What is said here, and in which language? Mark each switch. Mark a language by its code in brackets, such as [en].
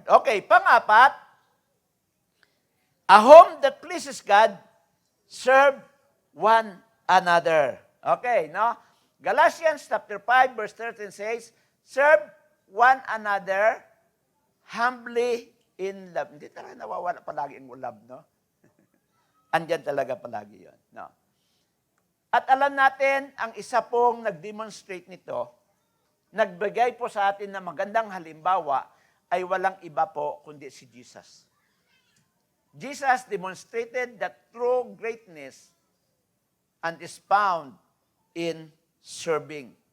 [en] Okay, pangapat, a home that pleases God serve one another. Okay, no? Galatians chapter 5 verse 13 says, serve one another humbly in love. [tl] Hindi talaga nawawala palagi ang love, no? Andyan talaga palagi yon, no? At alam natin, ang isa pong nag-demonstrate nito, nagbigay po sa atin ng magandang halimbawa, ay walang iba po kundi si Jesus. [en] Jesus demonstrated that true greatness and is found in serving.